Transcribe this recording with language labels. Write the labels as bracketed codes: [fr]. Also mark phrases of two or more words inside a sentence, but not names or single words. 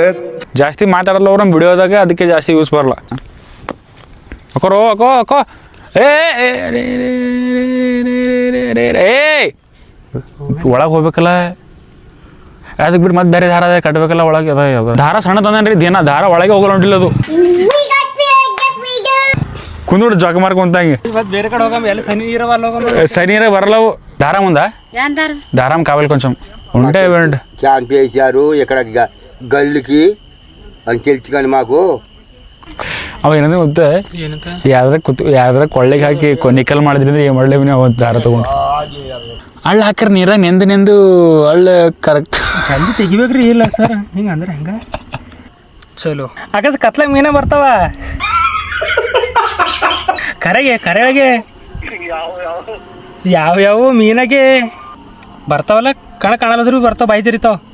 [kn] ಜಾಸ್ತಿ ಮಾತಾಡಲ್ಲ ಅವ್ರ ನಮ್ಮ ವಿಡಿಯೋದಾಗ, ಅದಕ್ಕೆ ಜಾಸ್ತಿ ಯೂಸ್ ಬರಲ್ಲ. ಅಕೋರೋ ಅಕೋ ಅಕೋ ಒಳಗೆ ಹೋಗ್ಬೇಕಲ್ಲ, ಅದಕ್ಕೆ ಬಿಟ್ಟು ಮತ್ತೆ ಬೇರೆ ದಾರ ಕಟ್ಬೇಕಲ್ಲ ಒಳಗೆ. ದಾರ ಸಣ್ಣ ತಂದೇನ್ರಿ, ದಿನ ದಾರ ಒಳಗೆ ಹೋಗಲ್ಲ ಹೊಂಟಿಲ್ಲ ಅದು. ಕುಂದೋಡು ಜಾಗ ಮಾರ್ಕೊಂತಂಗೆ ಇವತ್ತು ಬೇರೆ ಕಡೆ ಹೋಗಮ್ಮ, ಎಲ್ಲ ಸನಿ ಇರವಲ್ಲ ಹೋಗಮ್ಮ. [te] సనీరే వరలవు దారం ఉందా? దారం కావాలి కొంచెం ఉంటే ఇవ్వండి. క్యాంప్ వేసారు ఇక్కడ గల్లుకి అని తెలుసుకొని మాకు. [kn] ಅವ ಏನಂದ್ರೆ ಗೊತ್ತೆ, ಯಾವ್ದಾರ ಕೊಳ್ಳೆಗೆ ಹಾಕಿ ನಿಕ್ಕಲ್ ಮಾಡಿದ್ರಿಂದ ಏನು ಮಾಡಲೇವಿ ನಾವು ದಾರ ತಗೊಂಡು ಹಳ್ಳ ಹಾಕ್ರಿ ನೀರ ನೆಂದು ಹಳ್ಳ ಕರೆಕ್ಟ್ ಜಲ್ದಿ ತೆಗಿಬೇಕ್ರಿ. ಇಲ್ಲ ಸರ್ ಹಿಂಗೆ ಅಂದ್ರೆ ಹೆಂಗ ಚಲೋ ಆಕಾಶ ಕತ್ಲ ಮೀನ ಬರ್ತಾವ ಕರೆಗೆ ಯಾವ ಮೀನಾಗೆ ಬರ್ತಾವಲ್ಲ, ಕಾಣಲ್ಲದ್ರು ಬರ್ತಾವ, ಬಾಯಿ ತಿರಿತಾವ.